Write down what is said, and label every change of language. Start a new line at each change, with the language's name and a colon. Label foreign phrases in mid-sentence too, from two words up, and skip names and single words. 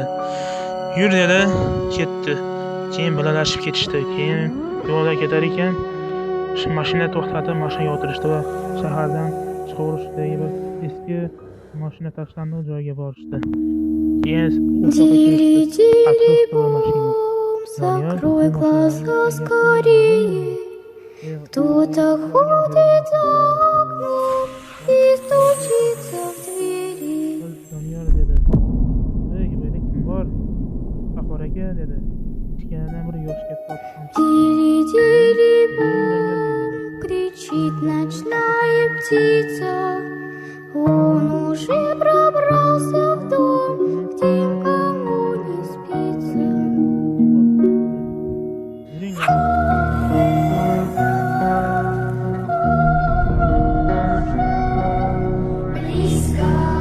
Uzbek: "Yur" dedi, ketdi. Keyin birgalashib ketishdi. Keyin yo'lda ketar ekan, mashina to'xtatib, mashinaga o'tirishdi va shahardan chiqarishdagi bir eski mashina tashlandiq joyga borishdi. Keyin atrofda mashina.
Russian: Закрой глаза скорее. Кто-то ходит за окном и стучится в двери.
Uzbek: Doniyor dedi. "Ey, bu yerda kim bor?" "Qahor aka" dedi. Ichkaridan bir yosh katta otaxon chiqdi.
Russian: Тили-дили-бу, кричит ночная птица. Он уже пробрался в дом, где никому не спится. Близко.